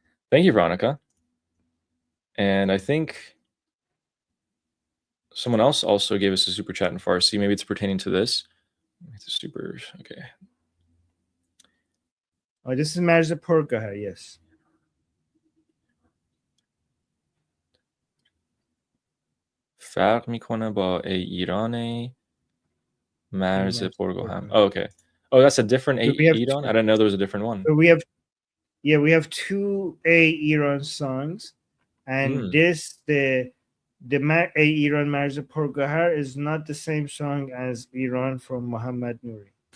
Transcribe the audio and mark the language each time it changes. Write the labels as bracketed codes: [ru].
[en] Thank you, Veronica. And I think someone else also gave us a super chat in Farsi. Maybe it's pertaining to this. It's a super, okay. Oh, this is Marza Porgahar, yes. [fa] فرق میکنه با ای ایران مرز پرگوهم. [en] Oh, okay. Oh, that's a different Iran? I didn't know there was a different one. So we have two Iran songs, and this the Iran Marz Porgahar is not the same song as Iran from Muhammad Nouri.